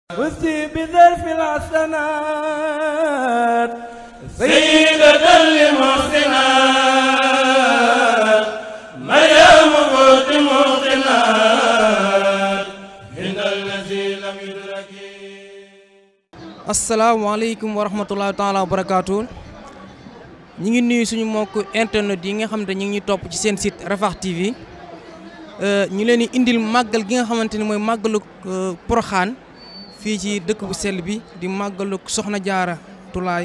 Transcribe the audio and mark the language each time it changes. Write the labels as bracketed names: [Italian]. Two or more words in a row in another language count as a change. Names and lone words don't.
[Arabic] فزتي بظرف الحسنات سيدة للمحسنات مريم قوت موقنات عند الذي لم يدرك. السلام عليكم ورحمة الله تعالى وبركاته. [Wolof] ñi ngi nuyu suñu mbokk internet yi nga xam ne ñu ngi ñuy topp ci seen site Rafah TV. ñu leen di indil màggal gi nga xamante ni mooy màggalu Porokhane fii ci dëkk bu sell bi di màggalu Soxna Jaara Tulaay.